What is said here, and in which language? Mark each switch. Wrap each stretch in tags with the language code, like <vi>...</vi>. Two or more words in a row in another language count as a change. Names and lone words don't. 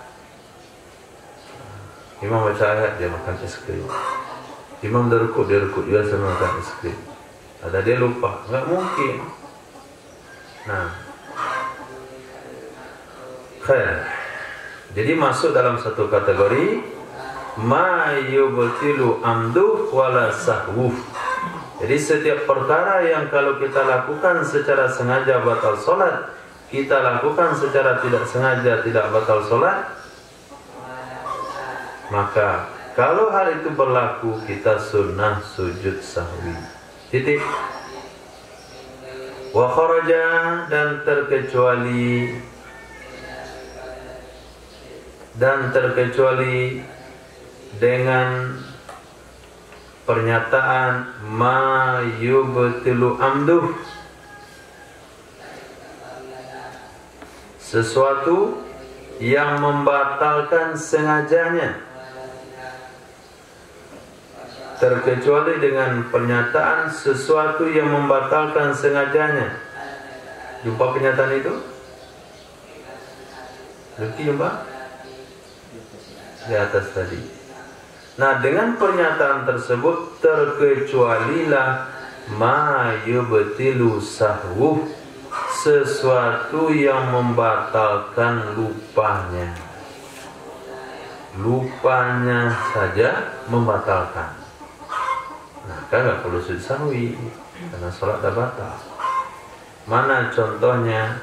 <ms>Imam baca ayat, dia makan es krim. Imam dah rukuk, dia rukuk juga sama makan es krim. Ada dia lupa, nggak mungkin. Nah, Khair. Jadi masuk dalam satu kategori</ms> <ar>ما يبطل عمده ولا سهوه.</ar> <ms>Jadi setiap perkara yang kalau kita lakukan secara sengaja batal solat, kita lakukan secara tidak sengaja tidak batal solat, maka kalau hal itu berlaku kita sunnah sujud sahwi. Titik.</ms> <ar>وخرج,</ar> <ms>dan terkecuali dengan pernyataan</ms> <ar>ما يبطل عمده,</ar> <ms>sesuatu yang membatalkan sengajanya, terkecuali dengan pernyataan sesuatu yang membatalkan sengajanya. Jumpa pernyataan itu? Lagi jumpa? Di atas tadi. Nah, dengan pernyataan tersebut terkecualilah</ms> <ar>ما يبطل سهوه,</ar> <ms>sesuatu yang membatalkan lupanya. Lupanya saja membatalkan. Nah, kan nggak perlu sujud sahwi karena sholat dah batal. Mana contohnya?</ms>